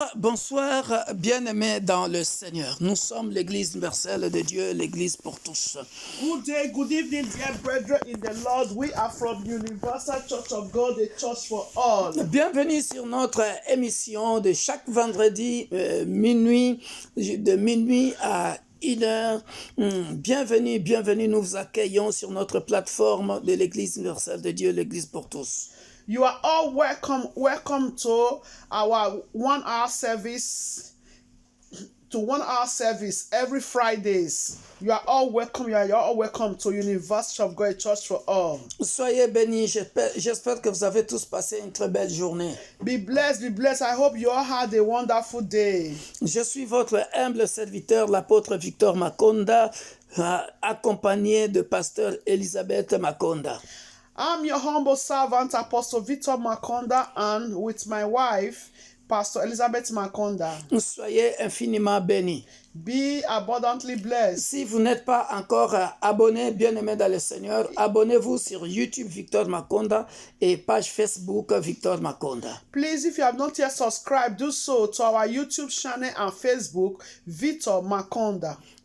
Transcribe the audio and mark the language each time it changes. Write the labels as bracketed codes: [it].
[fr] Bonsoir, bien-aimés dans le Seigneur. Nous sommes l'Église universelle de Dieu, l'Église pour tous. [en] Good day, good evening, dear brethren in the Lord. We are from Universal Church of God, a church for all. [fr] Bienvenue sur notre émission de chaque vendredi minuit, de minuit à 1h. Bienvenue, nous vous accueillons sur notre plateforme de l'Église universelle de Dieu, l'Église pour tous. [en] You are all welcome to our 1 hour service. To 1 hour service every Fridays. You are all welcome. You are all welcome to University of God Church for All. [fr] Soyez bénis. J'espère que vous avez tous passé une très belle journée. [en] Be blessed, be blessed. I hope you all had a wonderful day. [fr] Je suis votre humble serviteur, l'apôtre Victor Makonda, accompagné de pasteur Elisabeth Makonda. [en] I'm your humble servant, Apostle Victor Makonda, and with my wife, Pastor Elizabeth Makonda. [fr] Soyez infiniment bénis. [en] Be abundantly blessed. [fr] Si vous n'êtes pas encore abonné, bien-aimé dans le Seigneur, abonnez-vous sur YouTube Victor Makonda et page Facebook Victor Makonda. [en] Please, if you have not yet subscribed, do so to our YouTube channel and Facebook, Victor Makonda.